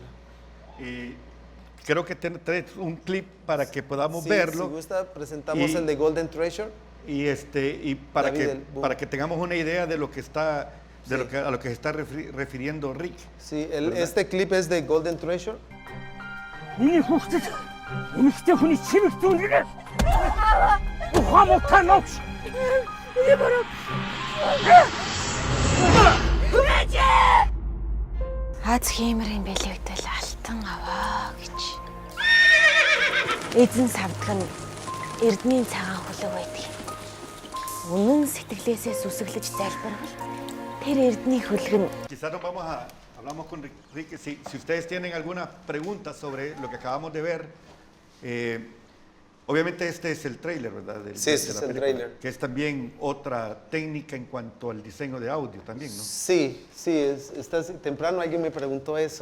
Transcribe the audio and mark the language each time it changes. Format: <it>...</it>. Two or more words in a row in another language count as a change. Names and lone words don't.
<es>Y creo que traes un clip para que podamos Sí, verlo. Si gusta, presentamos el de Golden Treasure. Y para que tengamos una idea de lo que está, a lo que se está refiriendo Rick. Sí, este clip es de Golden Treasure.</es> <mn>Аз хэмрийн бэлэгдэл алтан аваа гэж. Эзэн савдаг нь эрдмийн цагаан хөлөг байдаг. Үнэн сэтгэлээсээ сүсэглэж залбирвал тэр эрдний хөлөг нь.</mn> <es>Quizás hablamos con Rick, si ustedes tienen alguna pregunta sobre lo que acabamos de ver, Obviamente este es el tráiler, ¿verdad? Sí, ese es el tráiler. Que es también otra técnica en cuanto al diseño de audio también, ¿no? Sí, temprano alguien me preguntó eso,</es>